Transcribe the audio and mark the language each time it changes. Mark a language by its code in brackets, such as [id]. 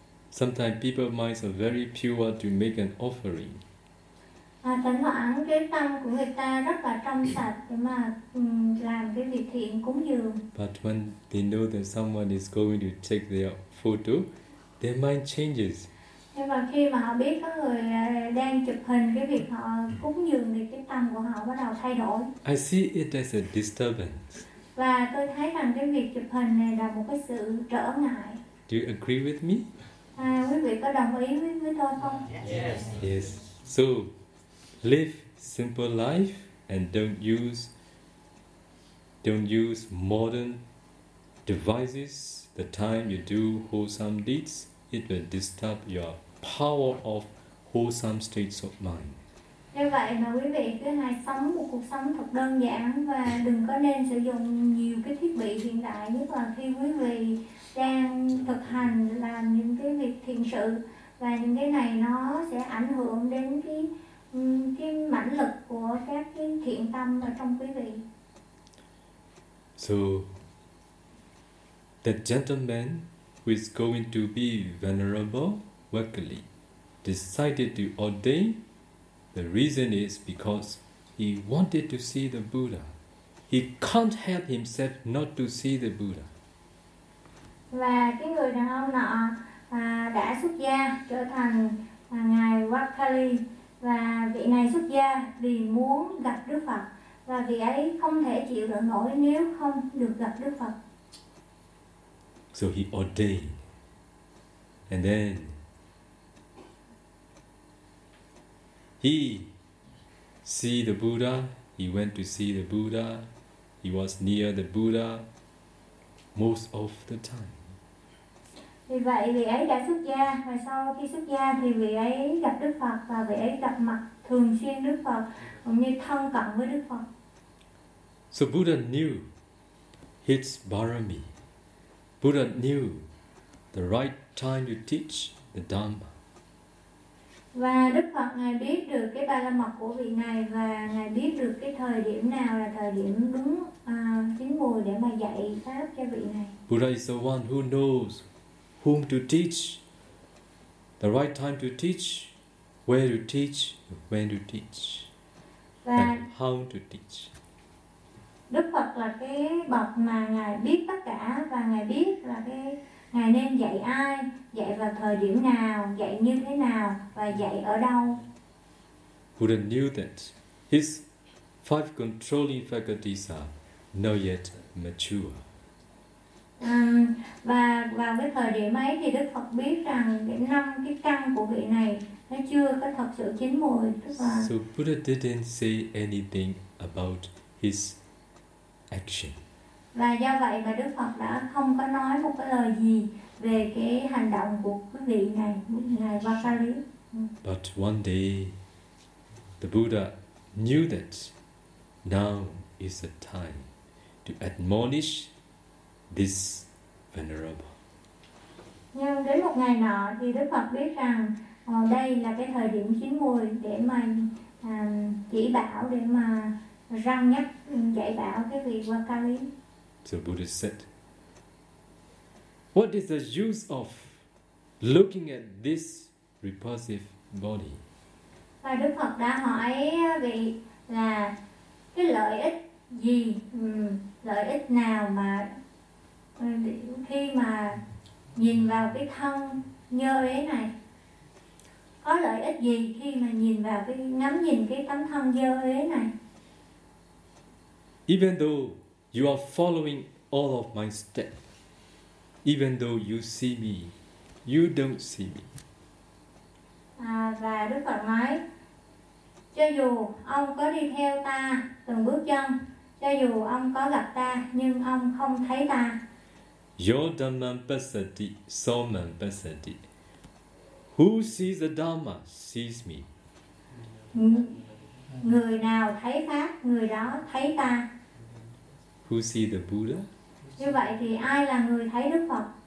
[en] Sometimes people's minds are very pure to make an offering. [vi] Thỉnh thoảng cái tâm của người ta rất là trong sạch để mà làm cái việc thiện cúng dường. [en] But when they know that someone is going to take their photo, their mind changes. [vi] Nhưng mà khi mà họ biết có người đang chụp hình cái việc họ cúng dường thì cái tâm của họ bắt đầu thay đổi. [en] I see it as a disturbance. [vi] Và tôi thấy rằng cái việc chụp hình này là một cái sự trở ngại. [en] Do you agree with me? [vi] À, quý vị có đồng ý với tôi không? [en] Yes. Yes. So, live simple life and don't use modern devices. The time you do wholesome deeds, it will disturb your power of wholesome states of mind. [vi] Như vậy mà quý vị cứ hãy sống một cuộc sống thật đơn giản và đừng có nên sử dụng nhiều cái thiết bị hiện đại, nhất là khi quý vị đang thực hành làm những cái việc thiền sự, và những cái này nó sẽ ảnh hưởng đến cái mãnh lực của các cái thiện tâm ở trong quý vị. [en] So, the gentleman who is going to be venerable Wakali decided to ordain. The reason is because he wanted to see the Buddha. He can't help himself not to see the Buddha. [vi] Và cái người đàn ông nọ đã xuất gia trở thành ngài Wakali, và vị này xuất gia vì muốn gặp Đức Phật, và vị ấy không thể chịu đựng nổi nếu không được gặp Đức Phật. [en] So he ordained, and then he see the Buddha. He went to see the Buddha. He was near the Buddha most of the time. [vi] Vì vậy vị ấy đã xuất gia, và sau khi xuất gia thì vị ấy gặp Đức Phật, và vị ấy gặp mặt thường xuyên Đức Phật, cũng như thân cận với Đức Phật. [en] So Buddha knew his barami. Buddha knew the right time to teach the Dhamma. [vi] Và Đức Phật ngài biết được cái ba la mật của vị này, và ngài biết được cái thời điểm nào là thời điểm đúng chín mùi để mà dạy pháp cho vị này. [en] Buddha is the one who knows whom to teach, the right time to teach, where to teach, when to teach, [vi] và [en] and how to teach. [vi] Đức Phật là cái bậc mà ngài biết tất cả, và ngài biết là cái ngài nên dạy ai, dạy vào thời điểm nào, dạy như thế nào và dạy ở đâu. [en] Buddha knew that his five controlling faculties are not yet mature. [vi] Và vào cái thời điểm ấy thì Đức Phật biết rằng cái năm cái căn của vị này nó chưa có thật sự chín mùi. [en] So Buddha didn't say anything about his action. [vi] Và do vậy mà Đức Phật đã không có nói một cái lời gì về cái hành động của quý vị này, ngài Vakali. [en] But one day, the Buddha knew that now is the time to admonish this venerable. [vi] Nhưng đến một ngày nọ thì Đức Phật biết rằng đây là cái thời điểm chín muồi để mà chỉ bảo, để mà răng nhắc, dạy bảo cái vị Vakali. [en] So Buddha said, what is the use of looking at this repulsive body? [vi] Và Đức Phật đã hỏi vị là cái lợi ích gì, lợi ích nào mà khi mà nhìn vào cái thân nhơ ế này, có lợi ích gì khi mà nhìn vào cái ngắm nhìn cái tấm thân dơ ế này? [en] Even though you are following all of my steps, even though you see me, you don't see me. [vi] Và Đức Phật nói, cho dù ông có đi theo ta từng bước chân, cho dù ông có gặp ta, nhưng ông không thấy ta. [pi] Your Dhamma Pasati, Soma Pasati. [en] Who sees the Dhamma sees me. [vi] Người nào thấy pháp, người đó thấy ta. [en] Who see the Buddha? [vi] Như vậy thì ai là người thấy Đức Phật?